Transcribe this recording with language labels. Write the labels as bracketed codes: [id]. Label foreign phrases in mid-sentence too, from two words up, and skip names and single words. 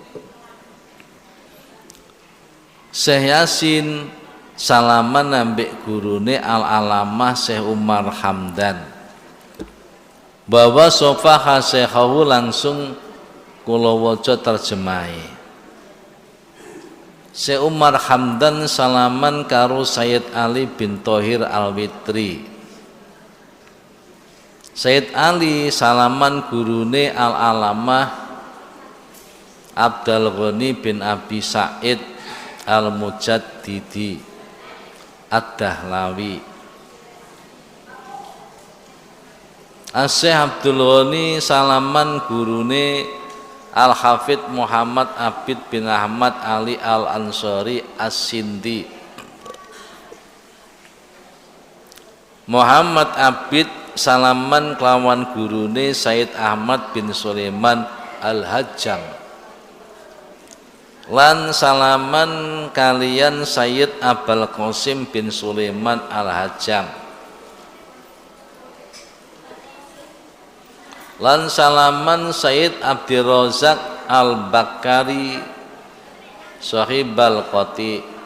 [jv] Syekh Yasin salaman ambek gurune Al-Alamah Syekh Umar Hamdan, bahwa sofa Syekhahu langsung kula waca terjemahe. Syekh Umar Hamdan salaman karo Sayyid Ali bin Thohir Al-Witri. Sayyid Ali salaman gurune Al-Alamah Abdul Ghani bin Abi Sa'id Al-Mujaddidi Ad-Dahlawi. Syekh Abdul Ghani salaman gurune Al-Hafidh Muhammad Abid bin Ahmad Ali Al-Ansari As-Sindi. Muhammad Abid salaman kelawan gurune Said Ahmad bin Sulaiman Al-Hajjam. Lan salaman kalian Sayyid Abul Qasim bin Sulaiman Al-Hajjam. Lan salaman Sayyid Abdirrazak Al-Bakari Sahib Al-Qati.